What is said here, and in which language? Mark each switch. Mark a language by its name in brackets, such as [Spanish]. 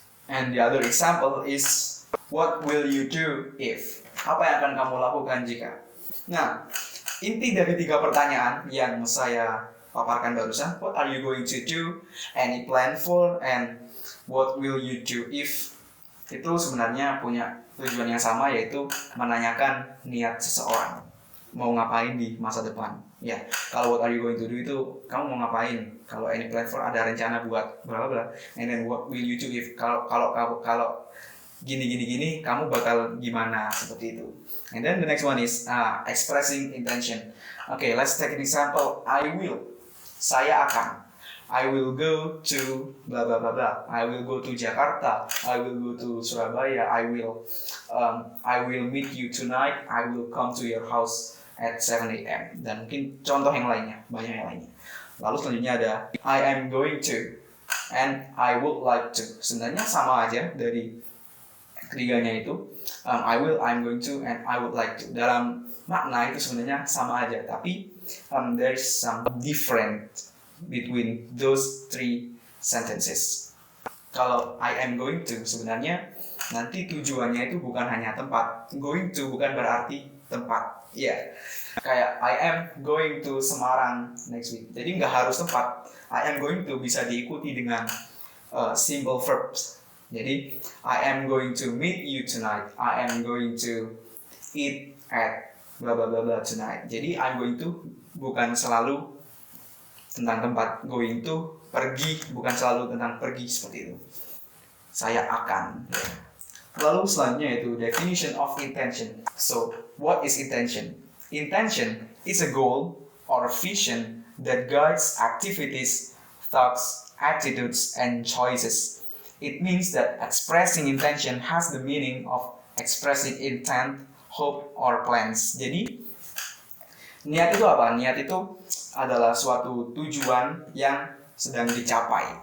[English] And the other example is what will you do if? [Indonesian] Apa yang akan kamu lakukan jika? Nah, inti dari tiga pertanyaan yang saya paparkan barusan, [English] what are you going to do, any plan for, and what will you do if, [Indonesian] itu sebenarnya punya tujuan yang sama, yaitu menanyakan niat seseorang mau ngapain di masa depan. Ya, kalau [English] what are you going to do [Indonesian] itu kamu mau ngapain. Kalau [English] any plan for [Indonesian] ada rencana buat bla bla. [English] And then what will you do if, [Indonesian] kalau gini kamu bakal gimana, seperti itu. [English] And then the next one is expressing intention. Okay, let's take an example. I will, [Indonesian] saya akan. [English] I will go to blah blah blah blah. I will go to Jakarta. I will go to Surabaya. I will meet you tonight. I will come to your house at 7 a.m. [Indonesian] Dan mungkin contoh yang lainnya, banyak yang lainnya. Lalu selanjutnya ada [English] I am going to and I would like to. [Indonesian] Sebenarnya sama aja dari ketiganya itu. [English] I will, I'm going to, and I would like to. [Indonesian] Dalam makna itu sebenarnya sama aja, tapi [English] there's some different between those three sentences. [Indonesian] Kalau [English] I am going to, [Indonesian] sebenarnya nanti tujuannya itu bukan hanya tempat. Going to bukan berarti tempat. Ya, kayak [English] I am going to Semarang next week. [Indonesian] Jadi nggak harus tempat. [English] I am going to [Indonesian] bisa diikuti dengan [English] simple verbs. [Indonesian] Jadi [English] I am going to meet you tonight. I am going to eat at bla bla bla bla tonight. [Indonesian] Jadi [English] I'm going to [Indonesian] bukan selalu tentang tempat. Going to pergi bukan selalu tentang pergi, seperti itu. Saya akan. Lalu selanjutnya itu [English] definition of intention. So, what is intention? Intention is a goal or a vision that guides activities, thoughts, attitudes, and choices. It means that expressing intention has the meaning of expressing intent, hope, or plans. [Indonesian] Jadi, niat itu apa? Niat itu adalah suatu tujuan yang sedang dicapai.